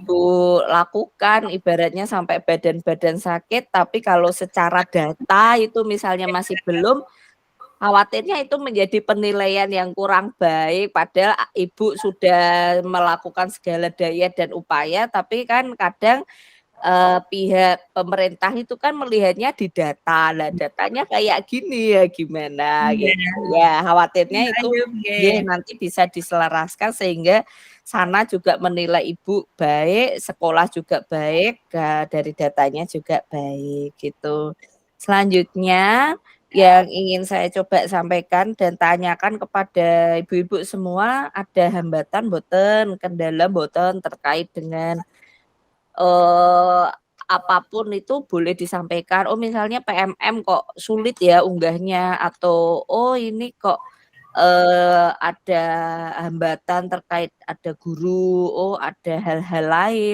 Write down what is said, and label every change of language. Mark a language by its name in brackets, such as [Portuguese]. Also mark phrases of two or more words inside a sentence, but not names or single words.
[Indonesian] Ibu lakukan, ibaratnya sampai badan-badan sakit, tapi kalau secara data itu misalnya masih belum, khawatirnya itu menjadi penilaian yang kurang baik, padahal Ibu sudah melakukan segala daya dan upaya, tapi kan kadang pihak pemerintah itu kan melihatnya di data, lah datanya kayak gini ya gimana Iya. gitu. Ya khawatirnya Mbak itu Ayu, nggih nggih. nanti bisa diselaraskan sehingga sana juga menilai Ibu baik, sekolah juga baik, dari datanya juga baik gitu. Selanjutnya yang ingin saya coba sampaikan dan tanyakan kepada ibu-ibu semua, ada hambatan mboten, kendala mboten terkait dengan apapun itu boleh disampaikan, "Oh misalnya PMM kok sulit ya unggahnya," atau, "Oh ini kok, ada hambatan terkait ada guru, oh ada hal-hal lain."